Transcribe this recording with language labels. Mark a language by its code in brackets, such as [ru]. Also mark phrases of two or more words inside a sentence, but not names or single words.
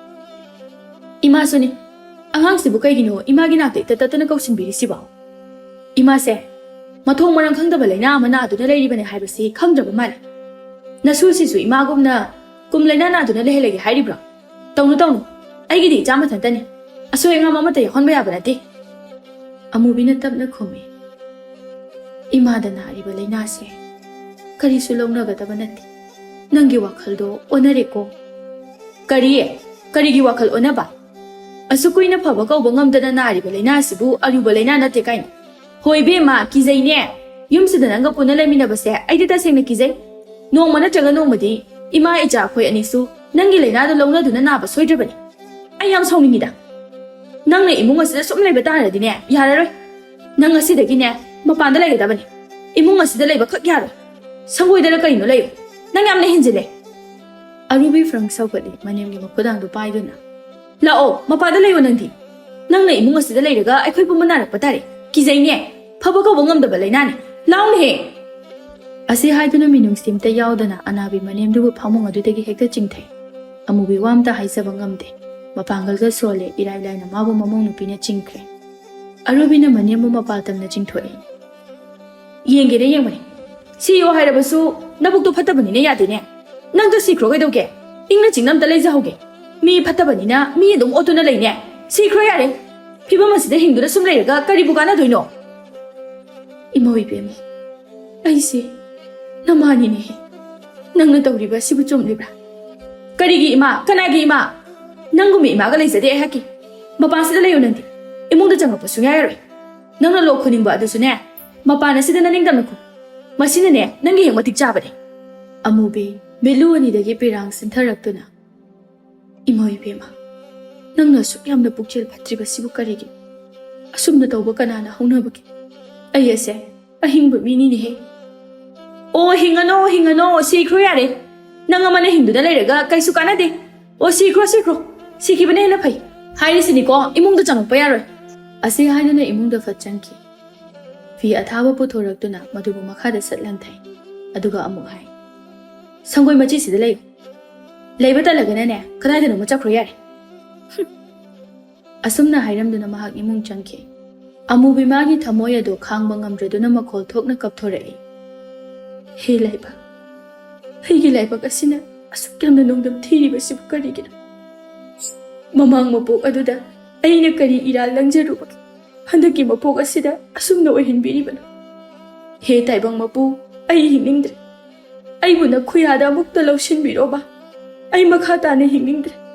[mni] ima suni angang sibu kaigino ima gi nakte tatana kausin biri siba ima se mathong marang khangdaba leina amana aduna leiribane haibasi khangdraba male nasu sisu ima gumna kum leina na aduna lehelege hairibra tawnu aigidi jama thantani asoy nga mama te honba yaba nati amubina tapna khomi ima da nariba leina se kari su longnaga daba nati nangi wakhaldo onare ko kari gi wakhal onaba asukui na phaba kau bangam dana nari balaina sibu aru balaina na te kain hoi be ma kizai ne yum sida nanga puna lamina base aida ta sengna kizai nong mana chaga nong madi ima ija khoi ani su nangi laina do longna duna na ba soidra bani ai yam sawni da nang ne imung asida sum laiba ta radi ne yararoi nang asida gi ne mapanda laiga da bani imung asida laiba khak yaro sangoi dala kaino laiba nang yam ne hinjile arubi frang sawgadi manemgi makudang do paiduna lao mapada layo nangdi nangna imung asida lairaga aikhoi pu manarak patare kizai ne phaba ko bangam da balai nani law ne asi haiduna minung simta yaudana anabi manem du phamung adu degi hekta chingthai amubi wamta haisa bangam de mapangal ga sole irai lai na mabu mamong nu pina chingkre arubi na manem mu mapatam na chingthoi yenge de yengmani si yo haira basu nabuk to phatabani ne yade ne nang to sikro ga doge ingna chingnam ta leja hoge mi phatabani na mi dum otuna leine sikro yare phibam asida hingdura sum leiraga kari bugana doino imoi bem aise namani ne nangna tawriba sibu chum libra karigi ima kanagi ima nangumi ima ga leizade haki mapasida leyo nandi imungda changpa sunya yaroi nangna lo khuningba adusu ne mapana sida naningdam nakhu masina ne nangi heng matik chabane amubi melu ani dagi pirang sintharakuna imoi bema nangna suk yamna pukchel phatriba sibu karigi asumna tawba kanana haunabaki ayese ahingba mini ne he o hingano sikro yare nanga mane hindu da leiraga kaisu kanade o sikro sikibane na phai hairi ko imungda changpa yaroi ase haina imungda fachanki fi athaba puthoraktuna madubu makhada satlanthai aduga amuk hai sangoi machi sida lei leibata lagana ne kadai da macha khro yare asumna hairamduna mahak imung changki amubi magi thamoya do khangba ngamdreduna makhol thokna kapthorai he laiba hegi laiba kasina asukyamna nongdam thiriba sibu karigina mamang mapok aduda aina kari ira langjaruba handaki mapok asida asumna ohinbiribana he taibang mapu ai hiningdre ai buna khuyada mukta lawshinbiroba ai makha tane hiningdre